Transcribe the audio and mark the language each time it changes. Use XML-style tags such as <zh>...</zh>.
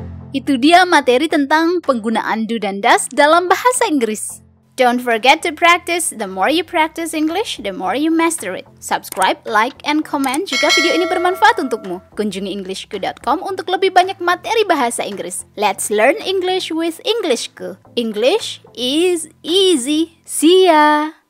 <id>Itu dia materi tentang penggunaan do dan does dalam bahasa Inggris.</id> <en>Don't forget to practice. The more you practice English, the more you master it. Subscribe, like, and comment</en> <id>jika video ini bermanfaat untukmu. Kunjungi englishku.com untuk lebih banyak materi bahasa Inggris.</id> <en>Let's learn English with Englishku. English is easy. See ya!</en>